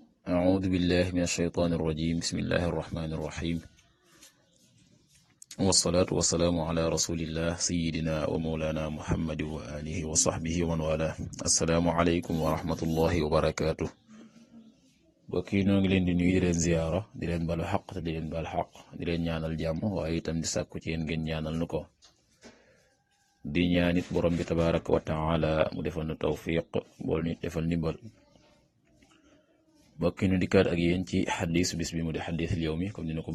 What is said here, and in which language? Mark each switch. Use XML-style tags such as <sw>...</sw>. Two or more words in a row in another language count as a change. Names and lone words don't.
<ar>أعوذ بالله من الشيطان الرجيم بسم الله الرحمن الرحيم والصلاة والسلام على رسول الله سيدنا ومولانا محمد وآله وصحبه ومن والاه السلام عليكم ورحمة الله وبركاته</ar> <wo>bokki noo ngi leen di nuyu di leen ziyaara di leen balu xaq te di leen bal xaq di leen ñaanal jàmm waaye itam di sàkku ci yéen ngeen ñaanal nu ko di ñaanit borom bi</wo> <ar>تبارك وتعالى</ar> <wo>mu defal nu tawfiq bool nit defal ndimbal bokki nu dikkaat ak yéen ci xadis bis bi mu di</wo> <ar>حديث اليوم</ar> <wo>comme dina ko</wo>